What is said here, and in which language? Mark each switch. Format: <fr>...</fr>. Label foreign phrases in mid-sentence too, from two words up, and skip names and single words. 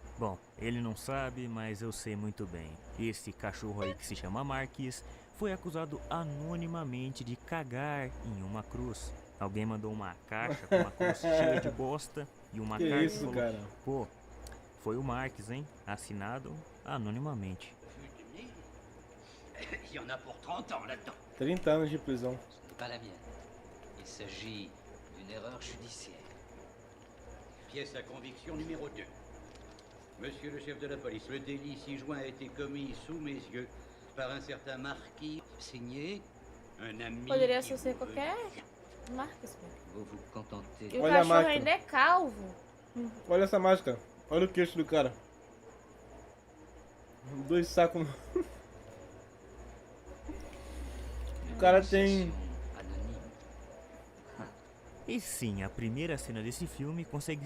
<pt>Bom, ele não sabe, mas eu sei muito bem. Esse cachorro aí que se chama Marques foi acusado anonimamente de cagar em uma cruz. Alguém mandou uma caixa com uma cruz cheia de bosta e uma Que carta isso, falou, cara? pô, foi o Marques, hein? Assinado anonimamente.</pt> <fr>Il y en a pour 30 ans là-dedans.</fr> <pt>30 anos de prisão.</pt> <fr>Ce n'est pas la mienne. Il s'agit d'une erreur judiciaire. Pièce à conviction numéro 2. Monsieur le chef de la police, le délit 6 juin a été commis sous mes yeux par un certain Marquis, signé un ami.</fr> <pt>Poderia</pt> <fr>qui</fr> <pt>ser</pt> <fr>vous</fr> <pt>qualquer</pt> <fr>veut.</fr> <pt>marca, assim.</pt> <fr>Vous vous contentez.</fr> <pt>E o Olha a cachorro máquina. ainda é calvo. Olha essa máscara. Olha o queixo do cara. 2 sacos. O cara tem.</pt> <fr>Anonyme.</fr> <pt>E sim, a primeira cena desse filme consegue</pt>